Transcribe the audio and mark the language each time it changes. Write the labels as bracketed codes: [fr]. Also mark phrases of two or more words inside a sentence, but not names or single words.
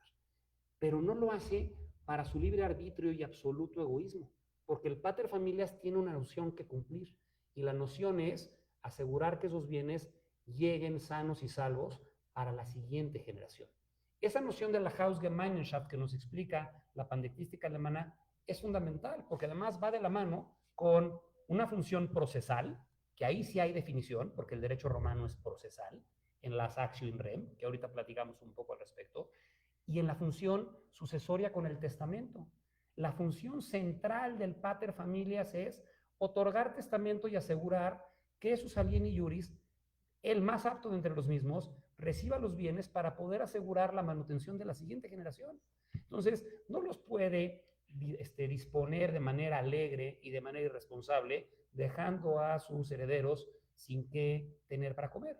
[es] Pero no lo hace para su libre arbitrio y absoluto egoísmo, porque el [la] pater familias [es] tiene una noción que cumplir, y la noción es asegurar que esos bienes lleguen sanos y salvos para la siguiente generación. Esa noción de la Hausgemeinschaft que nos explica la pandectística alemana es fundamental, porque además va de la mano con una función procesal, que ahí sí hay definición, porque el derecho romano es procesal, en las [la] actio in rem, [es] que ahorita platicamos un poco al respecto, y en la función sucesoria con el testamento. La función central del [la] pater familias [es] es otorgar testamento y asegurar que sus [la] alieni iuris, [es] el más apto de entre los mismos, reciba los bienes para poder asegurar la manutención de la siguiente generación. Entonces, no los puede disponer de manera alegre y de manera irresponsable, dejando a sus herederos sin qué tener para comer.